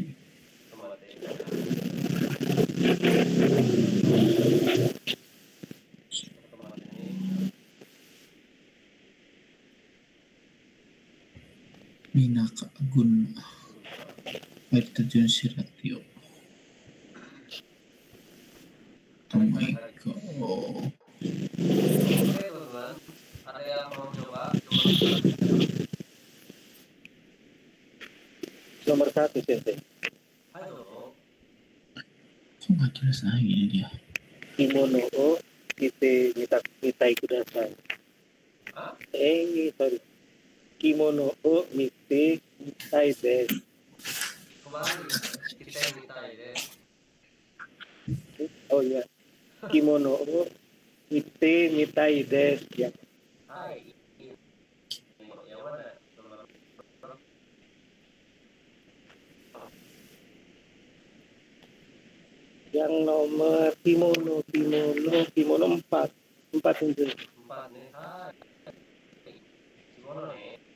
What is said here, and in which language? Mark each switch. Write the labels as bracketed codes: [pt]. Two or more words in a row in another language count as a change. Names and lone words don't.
[id] Tempat ini Minaka Gun air terjun Siratio. [en] Oh my god. [id] Oke teman-teman, ada yang mau coba Nomor 1 sensei. ayo. Kok nggak jelas lagi ini dia? [ja] 着物を着てみたいください. [id] Hah? Sorry. [ja] 着物を見てみたいです. [id] Kembali kita yang minta ya. Oh iya. [ja] 着物を見てみたいです. [id] Ya. Hai. Yang mana? Yang nomor kimono 4 sensei. 4 nih. Hai. Gimana nih?